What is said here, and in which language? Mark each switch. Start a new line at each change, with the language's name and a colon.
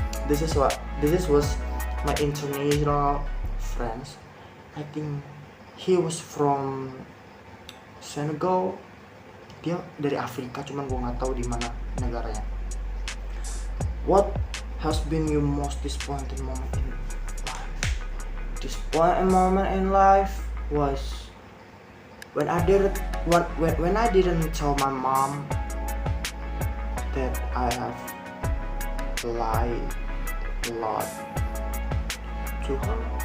English: This was my international friends. I think he was from Senegal.
Indonesian: Dia dari Afrika, cuman gue nggak tahu di mana negaranya.
English: What has been your most disappointing moment in life? Disappointing moment in life was when I didn't tell my mom that I have lied a lot to her.